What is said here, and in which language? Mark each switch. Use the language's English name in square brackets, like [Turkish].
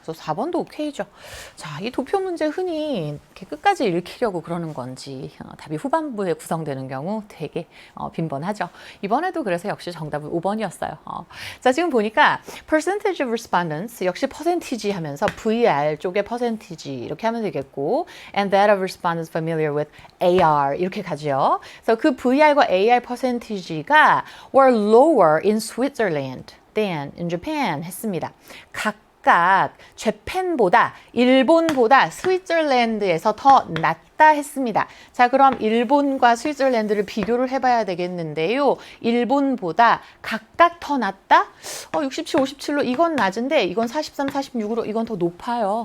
[Korean] 그래서 4번도 오케이죠. 자, 이 도표 문제 흔히 이렇게 끝까지 읽히려고 그러는 건지 답이 후반부에 구성되는 경우 되게 빈번하죠. 이번에도 그래서 역시 정답은 5번이었어요. 자, 지금 보니까 [English] percentage of respondents [Korean] 역시 퍼센티지 하면서 VR 쪽의 퍼센티지 이렇게 하면 되겠고 [English] and that of respondents familiar with AR [Korean] 이렇게 가죠. 그래서 그 VR과 AR 퍼센티지가 [English] were lower in Switzerland than in Japan [Korean] 했습니다. 각각 재팬보다 일본보다 스위tzerland에서 더 낮다 했습니다. 자, 그럼 일본과 스위tzerland를 비교를 해봐야 되겠는데요. 일본보다 각각 더 낮다? 67, 57로 이건 낮은데 이건 43, 46으로 이건 더 높아요.